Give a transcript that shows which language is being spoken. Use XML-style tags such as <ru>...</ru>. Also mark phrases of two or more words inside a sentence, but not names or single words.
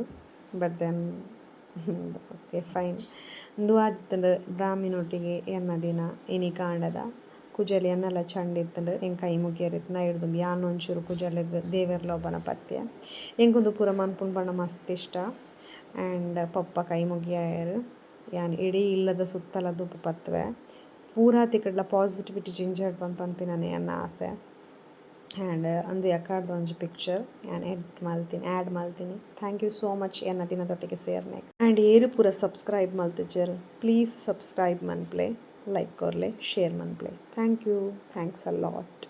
<en>but then okay fine</en> <tcy>ಉಂದು ಆದಿತ್ತಂಡು ಬ್ರಾಹ್ಮಿನೊಟ್ಟಿಗೆ ಎನ್ನ ದಿನ ಇನಿ ಕಾಂಡದ ಕುಜಲಿ ಎನ್ನಲ ಚಂಡ್ ಇತ್ತಂಡು ಎಂಕ್ ಕೈ ಮುಗಿಯರಿತ್ತು ನೈಡ್ದು ಯಾನ್ ಒಂಚೂರು ಕುಜಲೆಗ್ ದೇವೆರ್ ಲೋಪನ ಪತ್ಯ ಎಂಕುಂದು ಪೂರ ಮನ್ಪುಂಡು ಪಂಡ ಮಸ್ತ್ ಇಷ್ಟ. ಆ್ಯಂಡ್ ಪಪ್ಪ ಕೈ ಮುಗಿಯಾಯರು ಯಾನ್ ಇಡೀ ಇಲ್ಲದ ಸುತ್ತಲ ಧೂಪ ಪತ್ವೆ ಪೂರಾ ತಿಕ್ಕಡ್ಲ ಪಾಸಿಟಿವಿಟಿ ಜಿಂಜಡ್ ಪನ್ಪಿನನೆ ಎನ್ನ ಆಸೆ. ಆ್ಯಂಡ್ ಅಂದು ಯಾಕಾರ್ದು ಒಂಜಿ ಪಿಕ್ಚರ್ ಯಾನ್ ಆ್ಯಡ್ ಮಲ್ತೀನಿ.</tcy> <en>thank you so much</en> <tcy>ಎನ್ನ ದಿನದೊಟ್ಟಿಗೆ ಸೇರ್ನೆ. ಆ್ಯಂಡ್ ಏರು ಪೂರ ಸಬ್ಸ್ಕ್ರೈಬ್ ಮಲ್ತಿಜ್ಜರ್</tcy> <en>please subscribe</en> <tcy>ಮನ್ಪ್ಲೆ ಲೈಕ್ ಕೊರ್ಲೆ ಶೇರ್ ಮನ್ಪ್ಲೆ.</tcy> <en>thank you thanks a lot.</en>